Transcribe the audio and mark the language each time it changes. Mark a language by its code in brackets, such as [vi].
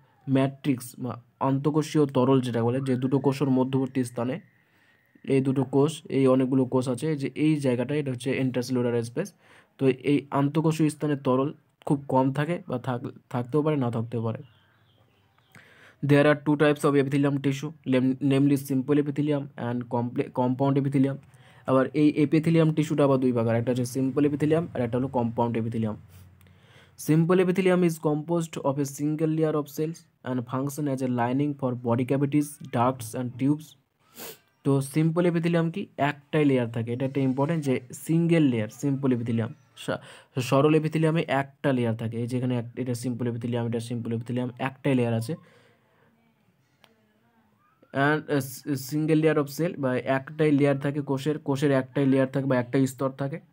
[bn] Matrix বা অন্তঃকোষীয় তরল যেটা বলে, যে দুটো কোষের মধ্যবর্তী স্থানে এই দুটো কোষ, এই অনেকগুলো কোষ আছে, যে এই জায়গাটা এটা হচ্ছে ইন্ট্রাসেলুলার স্পেস। তো এই আন্তঃকোষীয় স্থানে তরল খুব কম থাকে বা থাকতেও পারে, না থাকতেও পারে। [en] There are two types of epithelium tissue, namely simple epithelium and compound epithelium. [bn] আবার এই এপিথেলিয়াম টিস্যুটা আবার দুই প্রকার, একটা হচ্ছে সিম্পল এপিথেলিয়াম আর একটা হলো compound epithelium. [en] Simple epithelium is composed of a single layer of cells and function as a lining for body cavities, ducts and tubes. [bn] তো সিম্পল এপিথেলিয়াম কি, একটাই লেয়ার থাকে, এটা একটা ইম্পর্টেন্ট, যে সিঙ্গেল লেয়ার সিম্পল এপিথেলিয়াম। সরল এপিথেলিয়ামে একটা layer থাকে, এই যেখানে এটা সিম্পল এপিথেলিয়াম, এটা সিম্পল এপিথেলিয়াম, একটাই লেয়ার আছে। [en] and single layer of cell, [bn] বা একটাই লেয়ার থাকে কোষের একটাই লেয়ার থাকে বা একটাই স্তর থাকে।